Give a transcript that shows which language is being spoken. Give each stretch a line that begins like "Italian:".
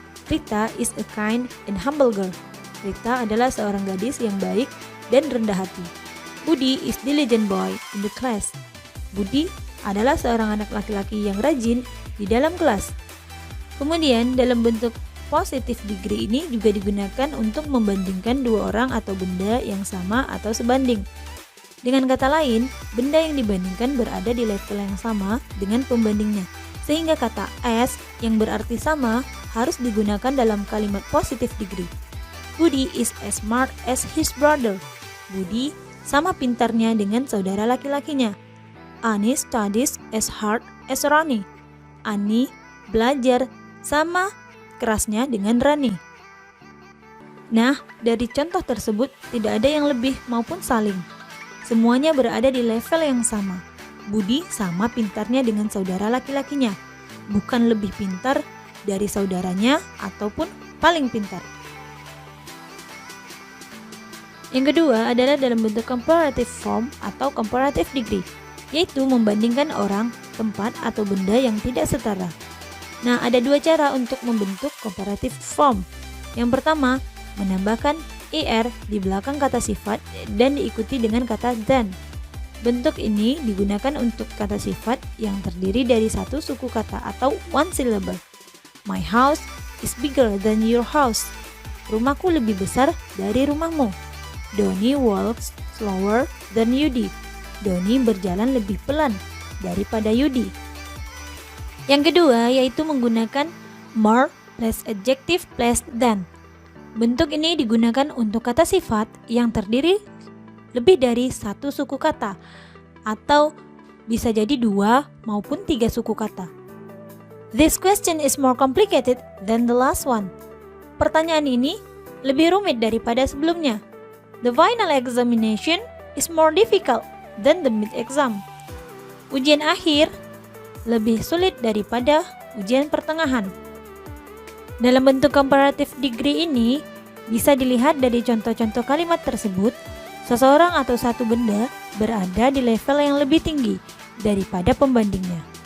English: Rita is a kind and humble girl.
Indonesian: Rita adalah seorang gadis yang baik dan rendah hati.
English: Budi is diligent boy in the class.
Indonesian: Budi adalah seorang anak laki-laki yang rajin di dalam kelas. Kemudian dalam bentuk positif degree ini juga digunakan untuk membandingkan dua orang atau benda yang sama atau sebanding. Dengan kata lain, benda yang dibandingkan berada di level yang sama dengan pembandingnya, sehingga kata as yang berarti sama harus digunakan dalam kalimat positif degree.
English: Budi is as smart as his brother.
Indonesian: Budi sama pintarnya dengan saudara laki-lakinya.
English: Ani studies as hard as Rani.
Indonesian: Ani belajar sama kerasnya dengan Rani. Nah, dari contoh tersebut tidak ada yang lebih maupun saling. Semuanya berada di level yang sama. Budi sama pintarnya dengan saudara laki-lakinya, bukan lebih pintar dari saudaranya ataupun paling pintar. Yang kedua adalah dalam bentuk comparative form atau comparative degree, yaitu membandingkan orang, tempat, atau benda yang tidak setara. Nah, ada 2 cara untuk membentuk comparative form. Yang pertama, menambahkan er di belakang kata sifat dan diikuti dengan kata than. Bentuk ini digunakan untuk kata sifat yang terdiri dari satu suku kata atau
English: one syllable. My house is bigger than your house.
Indonesian: Rumahku lebih besar dari rumahmu.
English: Doni walks slower than Yudi.
Indonesian: Doni berjalan lebih pelan daripada Yudi. Yang kedua yaitu menggunakan
English: more plus adjective plus than.
Indonesian: Bentuk ini digunakan untuk kata sifat yang terdiri lebih dari satu suku kata atau bisa jadi 2 maupun 3 suku kata.
English: This question is more complicated than the last one.
Indonesian: Pertanyaan ini lebih rumit daripada sebelumnya.
English: The final examination is more difficult than the mid-exam.
Indonesian: Ujian akhir lebih sulit daripada ujian pertengahan. Dalam bentuk comparative degree ini, bisa dilihat dari contoh-contoh kalimat tersebut, seseorang atau satu benda berada di level yang lebih tinggi daripada pembandingnya.